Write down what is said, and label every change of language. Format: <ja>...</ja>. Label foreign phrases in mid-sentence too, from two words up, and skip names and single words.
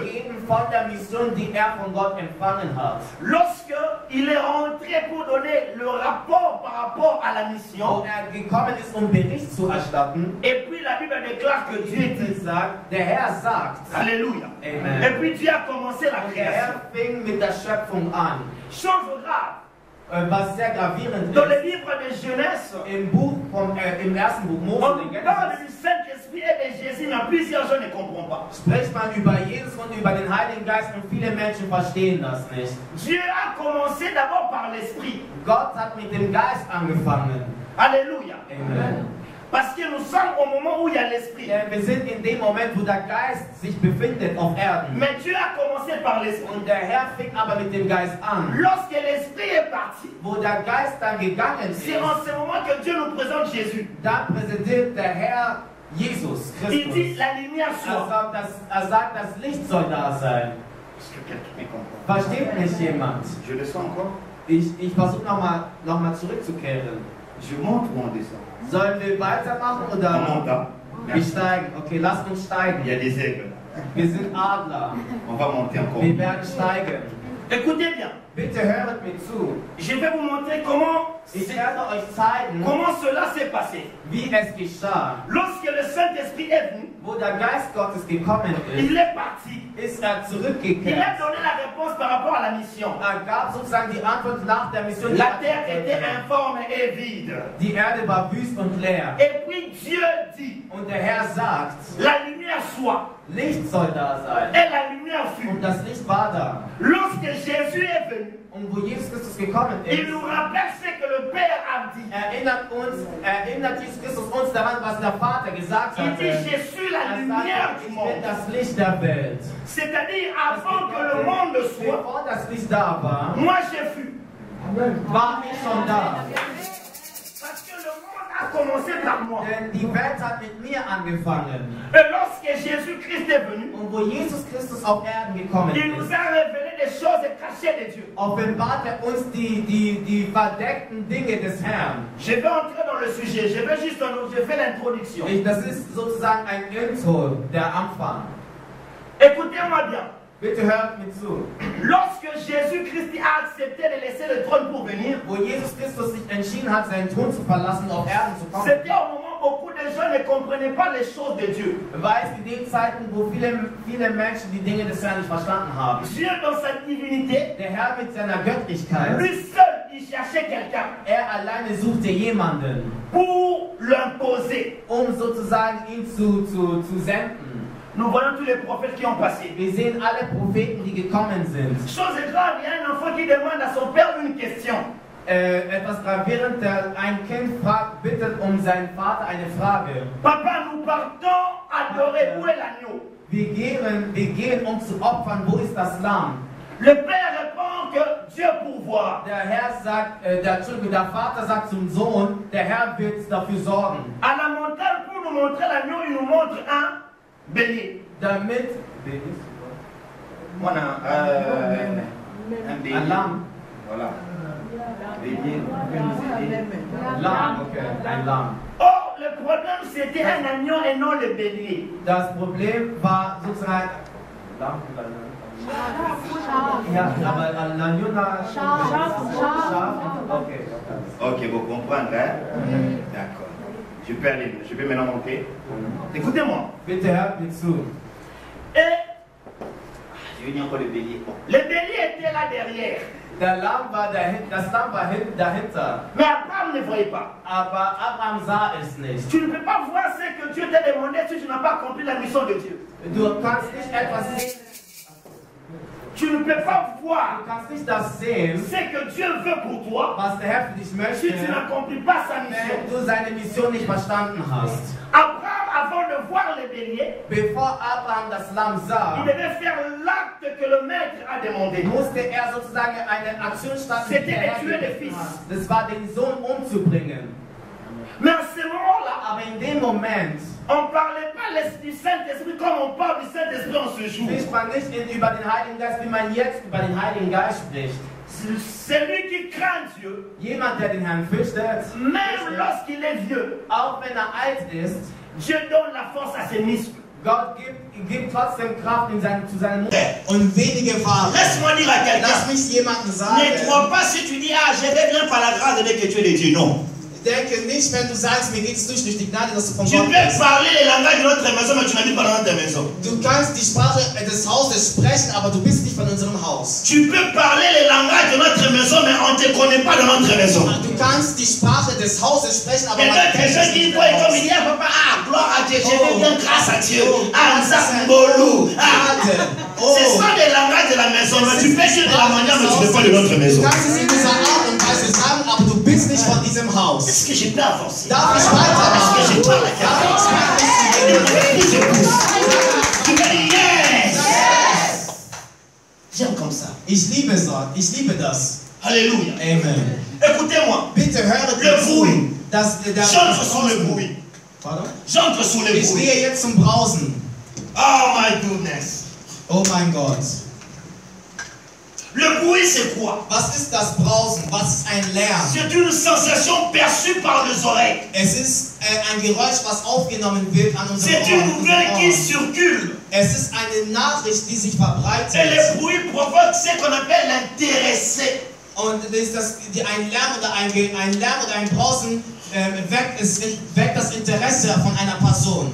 <de>Von der Mission, die er von Gott empfangen hat.</de> <fr>Lorsque il est rentré pour donner le rapport par rapport à la mission,</fr> <de>Wo gekommen ist, Bericht zu erstatten,</de> <fr>et puis la Bible déclare que Dieu dit,</fr> <de>der Herr sagt,</de> <fr>Alléluia.</fr> <de>Amen.</de> <fr>Et puis Dieu a commencé la</fr> <de>Der</de> <fr>création.</fr> <de>Herr fing mit der Schöpfung an.</de> <fr>Chose grave.</fr> <de>Was sehr gravierend</de> <fr>Dans le</fr> <de>ist,</de> <fr>livre de Genèse,</fr> <de>im ersten Buch Mose,</de> <fr>on parle du Saint-Esprit et de Jésus, mais plusieurs gens ne comprennent pas.</fr> <de>spricht man über Jesus und über den Heiligen Geist und viele Menschen verstehen das nicht.</de> <fr>Dieu a commencé d'abord par l'Esprit.</fr> <de>Gott hat mit dem Geist angefangen.</de> <fr>Alléluia.</fr> <de>Amen.</de> <fr>Parce que nous sommes au moment où il y a l'Esprit.</fr> <de>Denn wir sind in dem Moment, wo der Geist sich befindet auf Erden.</de> <fr>Mais Dieu a commencé par l'Esprit.</fr> <de>Und der Herr fing aber mit dem Geist an.</de> <fr>Lorsque l'Esprit est parti,</fr> <de>Wo der Geist dann gegangen ist,</de> <fr>c'est en ce moment que Dieu nous présente Jésus.</fr> <de>dann präsentiert der Herr Jesus</de> <fr>Il</fr> <de>Christus.</de> <fr>dit la lumière soit.</fr> <de>Er sagt, das Licht soll da sein.</de> <fr>Est-ce que quelqu'un me comprend?</fr> <de>Versteht nicht jemand?</de> <fr>Je le sens encore.</fr> <de>Ich versuche nochmal zurückzukehren.</de> <fr>Je monte ou on descend?</fr> <de>Sollen wir weitermachen</de> <fr>On</fr> <de>oder</de> <fr>monte.</fr> <de>wir steigen? Okay, lasst uns steigen.</de> <fr>Il y a des aigles.</fr> <de>Wir sind Adler.</de> <fr>On va monter encore.</fr> <de>Wir werden steigen.</de> <fr>Écoutez bien.</fr> <de>Bitte höret mir zu.</de> <fr>Je vais vous montrer comment cela s'est passé.</fr> <de>Wie es geschah.</de> <fr>Lorsque le Saint-Esprit est venu,</fr> <de>Wo der Geist Gottes gekommen</de> <fr>il est parti.</fr> <de>ist</de> <fr>Il a</fr> <de>zurückgekehrt.</de> <fr>donné la réponse par rapport à la mission.</fr> <de>Gab sozusagen die Antwort nach der Mission.</de> <fr>La terre était informe et vide.</fr> <de>Die Erde war wüst und leer.</de> <fr>Et puis Dieu dit,</fr> <de>Und der Herr sagt,</de> <fr>la lumière soit.</fr> <de>Licht soll da sein.</de> <fr>Et la lumière fut.</fr> <de>Und das Licht war da.</de> <fr>Lorsque Jésus est venu,</fr> <de>Und wo Jesus Christus gekommen</de> <fr>il</fr> <de>ist,</de> <fr>nous rappelle ce que le Père a dit.</fr> <de>erinnert Jesus Christus uns daran, was der Vater gesagt</de> <fr>Il</fr> <de>hat.</de> <fr>dit, je suis la lumière du</fr> <de>Ich bin</de> <fr>monde.</fr> <de>das Licht der Welt.</de> <fr>C'est-à-dire, avant que le monde soit,</fr> <de>Bevor das Licht da war,</de> <fr>moi je fus.</fr> <de>war ich schon da.</de> <fr>Parce que le monde a commencé par moi.</fr> <de>Denn die Welt hat mit mir angefangen.</de> <fr>Et lorsque Jésus-Christ est venu,</fr> <de>Und wo Jesus Christus auf Erden gekommen</de> <fr>il nous</fr> <de>ist,</de> <fr>a révélé des choses cachées de Dieu.</fr> <de>offenbart er uns die verdeckten Dinge des Herrn.</de> <fr>Je vais entrer dans le sujet. Je fais l'introduction.</fr> <de>Das ist sozusagen ein Intro, der Anfang.</de> <fr>Écoutez-moi bien.</fr> <de>Bitte hört mir zu.</de> <fr>Lorsque Jésus-Christ a accepté de laisser le trône pour venir,</fr> <de>Wo Jesus Christus sich entschieden hat, seinen Thron zu verlassen, auf Erden zu kommen,</de> <fr>c'était au moment où beaucoup de gens ne comprenaient pas les choses de Dieu.</fr> <de>war es in den Zeiten, wo viele Menschen die Dinge des Herrn nicht verstanden haben.</de> <fr>Dieu, dans sa divinité,</fr> <de>Der Herr mit seiner Göttlichkeit,</de> <fr>lui seul, il cherchait quelqu'un</fr> <de>alleine suchte jemanden,</de> <fr>pour l'imposer.</fr> <de>sozusagen ihn zu senden.</de> <fr>Nous voyons tous les prophètes qui ont passé.</fr> <de>Wir sehen alle Propheten, die gekommen sind.</de> <fr>Chose grave, il y a un enfant qui demande à son père une question.</fr> <de>Etwas gravierend, ein Kind bittet seinen Vater eine Frage.</de> <fr>Papa, nous partons adorer, où est l'agneau?</fr> <de>Wir gehen zu opfern, wo ist das Lamm?</de> <fr>Le père répond que Dieu pourvoit.</fr> <de>Der Vater sagt zum Sohn, der Herr wird dafür sorgen.</de> <fr>À la montagne, pour nous montrer l'agneau, il nous montre un bélier.</fr> <de>Damit,</de> <fr>Un</fr> <de>Lamm.</de> <fr>Voilà.</fr> <de>Lamm, okay, ein Lamm.</de> <fr>Or, le problème c'était un agneau et non le bélier.</fr> <de>Das Problem war sozusagen Lamm. Ja, aber l'agneau Schaf. Okay.</de> <fr>Ok, vous comprenez, hein? D'accord. Je peux maintenant monter. Écoutez-moi.</fr> <de>Bitte hört mir zu.</de> <fr>Et Je vais dire encore le bélier. Le bélier était là derrière.</fr> <de>Das Lamm war dahinter.</de> <fr>Mais Abraham ne voyait pas.</fr> <de>Aber Abraham sah es nicht.</de> <fr>Tu ne peux pas voir ce que Dieu t'a demandé si tu n'as pas accompli la mission de Dieu.</fr> <de>Du kannst nicht etwas sehen.</de> <fr>Tu ne peux pas voir</fr> <de>Du kannst nicht das sehen,</de> <fr>ce que Dieu veut pour toi</fr> <de>was der Herr für dich möchte,</de> <fr>si tu n'accomplis pas sa mission.</fr> <de>wenn du seine Mission nicht verstanden hast.</de> <fr>Abraham, avant de voir le bélier,</fr> <de>Bevor Abraham das Lamm sah,</de> <fr>il devait faire l'acte que le maître a demandé.</fr> <de>musste er sozusagen eine Aktion starten, die der Herr gegeben hat. Das war, den Sohn umzubringen.</de> <fr>Mais à ce moment-là,</fr> <de>Aber in dem Moment</de> <fr>on ne parlait pas du Saint-Esprit comme on parle du Saint-Esprit en ce jour.</fr> <de>spricht man nicht über den Heiligen Geist, wie man jetzt über den Heiligen Geist spricht.</de> <fr>Celui qui craint Dieu,</fr> <de>Jemand, der den Herrn fürchtet,</de> <fr>même lorsqu'il est vieux,</fr> <de>auch wenn er alt ist,</de> <fr>Dieu donne la force à ses muscles.</fr> <de>Gott gibt trotzdem Kraft zu seinem Mund. Und wenige Fragen.</de> <fr>Laisse-moi dire à quelqu'un,</fr> <de>Lass mich jemanden sagen.</de> <fr>ne crois pas si tu dis, ah, je vais bien par la grâce de Dieu que tu es de Dieu. Non.</fr> <de>Denke nicht, wenn du sagst, mir geht es durch die Gnade, dass du von</de> <fr>Tu</fr> <de>Gott</de> <fr>peux</fr> <de>bist.</de> <fr>parler les langages de notre maison, mais tu n'habites pas dans notre maison.</fr> <de>Du kannst die Sprache des Hauses sprechen, aber du bist nicht von unserem Haus.</de> <fr>Tu peux parler les langages de notre maison, mais on ne te connaît pas dans notre maison.</fr> <de>Du kannst die Sprache des Hauses sprechen, aber</de> <fr>Et</fr> <de>man</de> <fr>d'autres</fr> <de>kennt</de> <fr>gens</fr> <de>dich</de> <fr>qui</fr> <de>nicht</de> <fr>voient</fr> <de>im</de> <fr>comme</fr> <de>Haus.</de> <fr>il y a papa, ah, gloire à Dieu, je vais bien grâce à Dieu. Oh, Ah, Nzambolou. Ah. Ce Oh. sont des langages de la maison, mais tu peux dire de la manière, mais tu ne fais pas de notre</fr> <de>Du</de> <fr>maison.</fr> <de>kannst es in dieser Art und Weise sagen, aber du bist nicht von diesem Haus.</de> <fr>Est-ce que je peux avancer?</fr> <de>Darf ich</de> <fr>Est-ce que je</fr> <de>weitermachen?</de> <fr>parle à</fr> <de>Darf</de> <fr>quelqu'un?</fr> <de>ich</de> <fr>Je pousse. Tu peux dire yes. J'aime comme ça.</fr> <de>Ich liebe es, ich liebe das.</de> <fr>Alléluia.</fr> <de>Amen.</de> <fr>Écoutez-moi.</fr> <de>Bitte höret</de> <fr>Le</fr> <de>mir zu.</de> <fr>bruit. J'entre sous le</fr> <de>Brausen.</de> <fr>bruit. Pardon? J'entre sous le</fr> <de>Ich</de> <fr>bruit.</fr> <de>gehe jetzt zum Brausen.</de> <en>Oh my goodness.</en> <de>Oh mein Gott.</de> <fr>Le bruit, c'est quoi?</fr> <de>Was ist das Brausen? Was ist ein Lärm?</de> <fr>C'est une sensation perçue par les oreilles.</fr> <de>Es ist ein Geräusch, was aufgenommen wird an unserem</de> <fr>C'est une</fr> <de>Ohr.</de> <fr>nouvelle qui circule.</fr> <de>Es ist eine Nachricht, die sich</de> <fr>Et</fr> <de>verbreitet.</de> <fr>le bruit provoque ce qu'on appelle l'intéressé.</fr> <de>Und ein Lärm oder ein Brausen weckt das Interesse von einer Person.</de>